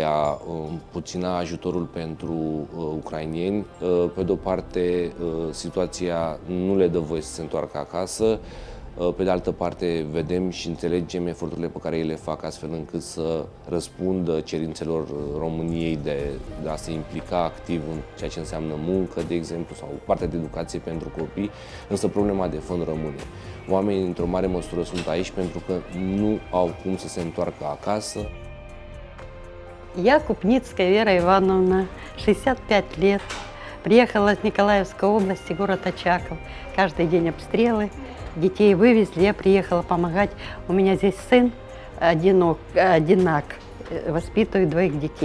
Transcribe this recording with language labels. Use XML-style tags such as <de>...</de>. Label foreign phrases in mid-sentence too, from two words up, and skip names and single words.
<ro>a împuțina ajutorul pentru ucraineni, pe de o parte situația nu le dă voie să se întoarcă acasă, pe de altă parte vedem și înțelegem eforturile pe care ei le fac astfel încât să răspundă cerințelor României de a se implica activ în ceea ce înseamnă muncă, de exemplu, sau partea de educație pentru copii, însă problema de fond rămâne. Oamenii, într-o mare măsură, sunt aici pentru că nu au cum să se întoarcă acasă.</ro> <ru>Я Купницкая Вера Ивановна, 65 лет. Приехала из Николаевской области, город Очаков. Каждый день обстрелы. Детей вывезли, я приехала помогать. У меня здесь сын одинак, воспитывает двоих детей.</ru>